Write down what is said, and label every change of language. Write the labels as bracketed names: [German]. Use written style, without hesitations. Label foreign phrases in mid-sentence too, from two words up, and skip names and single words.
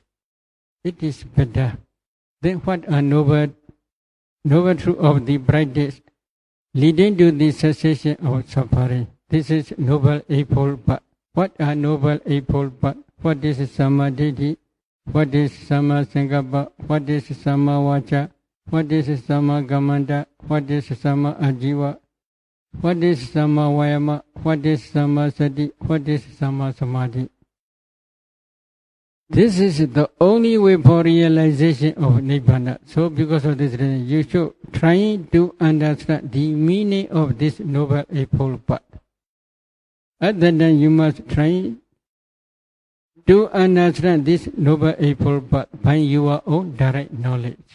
[English] It is better. Then what are noble truth of the practice leading to the cessation of suffering? This is noble eightfold path. What are noble eightfold path? What is samadhi? What is [Pali] samma-sankappa? [English] What is [Pali] samma-vaca? [English] What is [Pali] samma-kammanta? [English] What is [Pali] samma-ajiva? [English] What is [Pali] samma-vayama? [English] What is [Pali] samma-sati? [English] What is [Pali] samma-samadhi? [English] This is the only way for realization of Nibbana. So because of this reason, you should try to understand the meaning of this noble eightfold path. At that time, you must try to understand this noble eightfold path by your own direct knowledge.